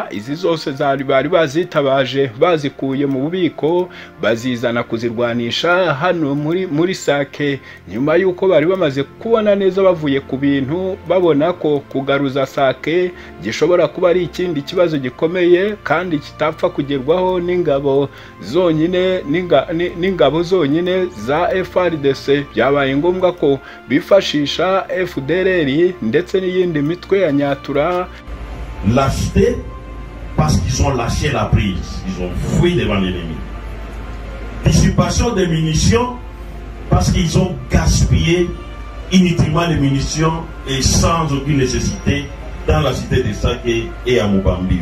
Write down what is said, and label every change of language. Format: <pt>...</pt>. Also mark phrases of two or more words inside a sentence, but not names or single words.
<rw>Izi zose bari bazitabaje bazikuye mu bubiko bazizana kuzirwanisha hano muri Sake, nyuma yuko bari bamaze kubona neza bavuye ku bintu, babona ko kugaruza Sake gishobora kuba ari ikindi kibazo gikomeye kandi kitapfa kugerwaho n'ingabo zonyine za FARDC. Byabaye ngombwa ko bifashisha FDLR ndetse n'iyindi mitwe ya nyatura.</rw> <fr>Lâcheté parce qu'ils ont lâché la prise, ils ont fui devant l'ennemi. Dissipation des munitions parce qu'ils ont gaspillé inutilement les munitions et sans aucune nécessité dans la cité de Saké et à Mubambio.</fr>